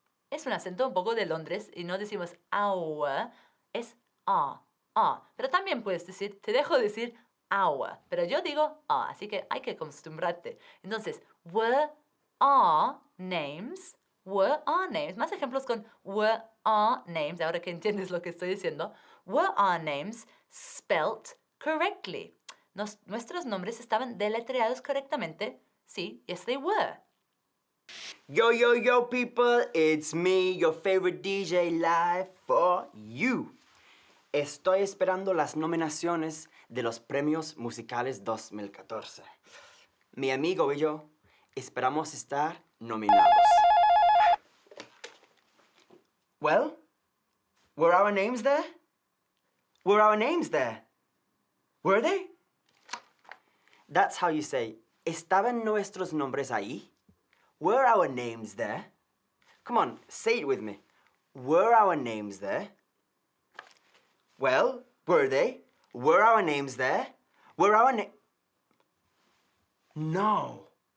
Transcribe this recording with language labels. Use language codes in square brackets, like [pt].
[es] Es un acento un poco de Londres y no decimos our, es Pero también puedes decir, te dejo decir our, pero yo digo así que hay que acostumbrarte. [en] Entonces, were our names. [es] Más ejemplos con [en] were our names, [es] ahora que entiendes lo que estoy diciendo. [en] Were our names spelt correctly? [es] ¿Nuestros nombres estaban deletreados correctamente? [en] Sí, yes they were. Yo, people, it's me, your favorite DJ live for you. [es] Estoy esperando las nominaciones de los premios musicales 2014. Mi amigo y yo esperamos estar nominados. [en] Well, were our names there? Were our names there? Were they? That's how you say, [es] ¿estaban nuestros nombres ahí? [en] Were our names there? Come on, say it with me. Were our names there? Well, were they? Were our names there? Were our No.